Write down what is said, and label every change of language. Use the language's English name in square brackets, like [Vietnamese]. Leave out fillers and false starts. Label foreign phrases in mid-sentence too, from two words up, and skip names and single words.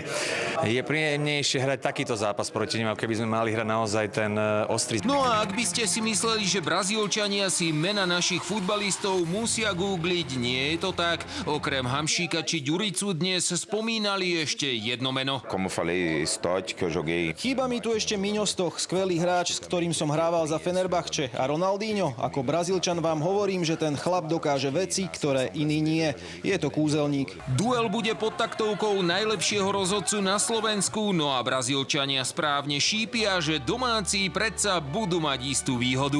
[Slovak] Je príjemnejšie hrať takýto zápas proti nim, ako keby sme mali hrať naozaj ten ostrý. No a ak by ste si mysleli, že Brazílčania si mena našich futbalistov musia googliť, nie je to tak. Okrem Hamšíka či Ďuricu dnes spomínali ešte jedno meno. [Portuguese] Como falei, Stott, que eu joguei. [Slovak] Chýba mi tu ešte Miňo Stoch, skvelý hráč, s ktorým som hrával za Fenerbahče. A Ronaldinho, ako Brazílčan vám hovorím, že ten chlap dokáže veci, ktoré iní nie. Je to kúzelník. Duel bude pod taktovkou najlepšieho rozhodcu na Slovensku, no a Brazílčania správne šípia, že domáci predsa budú mať istú výhodu.